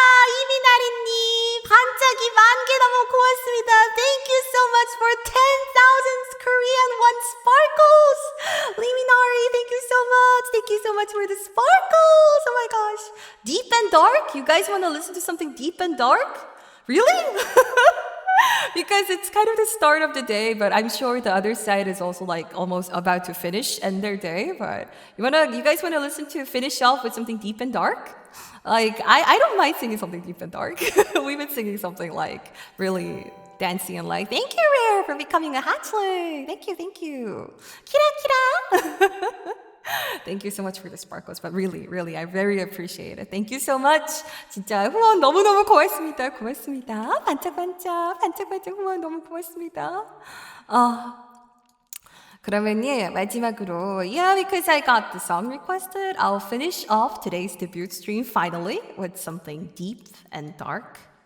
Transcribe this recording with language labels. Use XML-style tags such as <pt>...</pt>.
<ko>이미나리님, 반짝이 10,000개 너무 고맙습니다.</ko> <en>Thank you so much for 10,000 Korean won sparkles. Liminari, thank you so much. Thank you so much for the sparkles. Oh my gosh. Deep and dark? You guys want to listen to something deep and dark? Really? Because it's kind of the start of the day, but I'm sure the other side is also like almost about to end their day. But you guys wanna listen to finish off with something deep and dark? Like I don't mind singing something deep and dark. We've been singing something like really dancey and like, thank you, Rare, for becoming a hatchling. Thank you. Kira. Thank you so much for the sparkles, but really, I very appreciate it. Thank you so much.</en> <ko>진짜 후원 너무너무 고맙습니다. 반짝반짝 후원 너무 고맙습니다. 그러면 마지막으로,</ko> <en>because I got the song requested, I'll finish off today's debut stream finally with something deep and dark.</en>